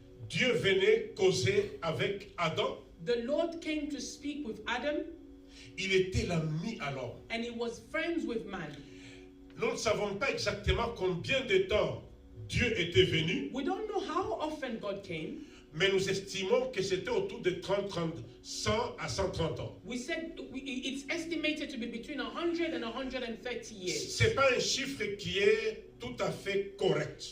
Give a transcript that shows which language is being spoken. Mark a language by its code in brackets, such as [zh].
[fr] Dieu venait causer avec Adam. [en] the Lord came to speak with Adam, [fr] Il était l'ami à l'homme. [en] and he was friends with man. [fr] Nous ne savons pas exactement combien de temps Dieu était venu, [en] We don't know how often God came. [fr] mais nous estimons que c'était autour de 100 à 130 ans. [en] We said it's estimated to be between 100 and 130 years. [fr] Ce n'est pas un chiffre qui est tout à fait correct,